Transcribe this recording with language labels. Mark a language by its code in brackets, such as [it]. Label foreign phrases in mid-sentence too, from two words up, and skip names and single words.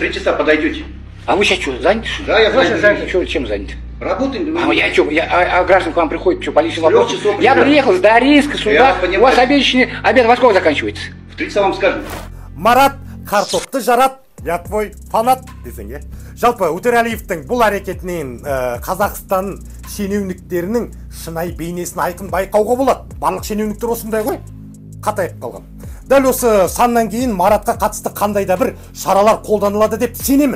[ru] 3 часа подойдете. А вы сейчас что, заняты? Да, я занят. Что, чем заняты? Работаем. А я что, граждан к вам приходит, что, по личным вопросам? часов Я уже. приехал с Даринска сюда, Я у понимаю. вас обед во сколько заканчивается? В 3 часа вам скажем. [kk] Марат, картопты жарат, [ru] я твой фанат [kk] десең е. Жалпы Өтөрәлиевтің бұл әрекетінен Қазақстан шенеуніктерінің шынайы бейнесін айқын байқауға болады. Барлық шенеуніктер осындай ғой, қатайып қалған. Дәл осы саннан кейін Маратқа қатысты қандай да бір шаралар қолданылады деп сенемін.